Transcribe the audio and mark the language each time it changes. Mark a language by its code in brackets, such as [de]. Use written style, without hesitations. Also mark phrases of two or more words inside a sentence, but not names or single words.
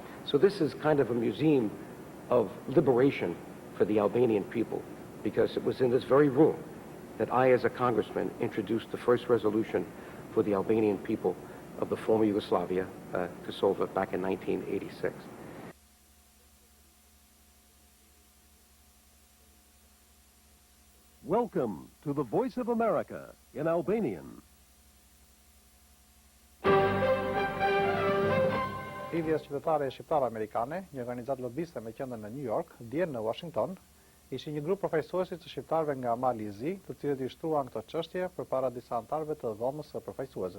[en] So this is kind of a museum of liberation for the Albanian people, because it was in this very room that I, as a congressman, introduced the first resolution for the Albanian people of the former Yugoslavia, Kosovo, back in 1986. Welcome to the Voice of America in Albanian. [sq] Lidhja qytetare shqiptar-amerikane, një organizatë lobiste me qendër në New York, dje në Washington, ishin një grup përfaqësuesish të shqiptarëve nga Mali i Zi, të cilët i shtruan këto çështje përpara disa anëtarëve të dhomës së përfaqësuesve.